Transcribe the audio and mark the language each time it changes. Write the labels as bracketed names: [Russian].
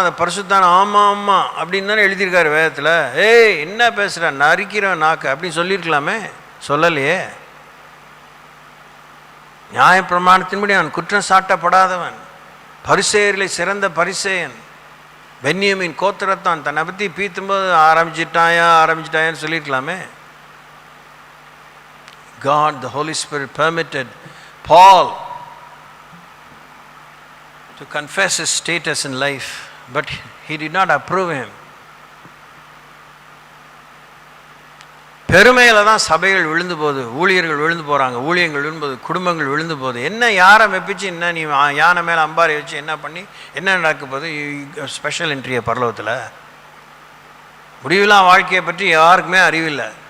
[Tamil] அதை பரிசுத்தான் ஆமாம் ஆமாம் அப்படின்னு தானே எழுதியிருக்காரு வேதத்தில். ஏய் என்ன பேசுகிறேன், நறுக்கிறேன் நாக்கு அப்படின்னு சொல்லியிருக்கலாமே, சொல்லலையே. நியாயப்பிரமாணத்தின்படி அவன் குற்றம் சாட்டப்படாதவன், பரிசேயர்களை சிறந்த பரிசேயன், பென்யமீன் கோத்திரத்தான். தன்னை பற்றி பீத்தும்போது ஆரம்பிச்சிட்டாயான்னு சொல்லியிருக்கலாமே. [English] God, the Holy Spirit permitted Paul to confess his status in life, but he did not approve him. [Tamil] பெருமையில் தான் சபைகள் விழுந்து போகுது, ஊழியர்கள் விழுந்து போகிறாங்க, ஊழியங்கள் விழுந்து போகுது, குடும்பங்கள் விழுந்து போகுது. என்ன யாரை மெப்பிச்சு, என்ன நீ யானை மேலே அம்பாரி வச்சு என்ன பண்ணி என்ன நடக்க போகுது? ஸ்பெஷல் என்ட்ரியை பரலோகத்தில். முடிவில்லாம் வாழ்க்கையை பற்றி யாருக்குமே அறிவில்லை.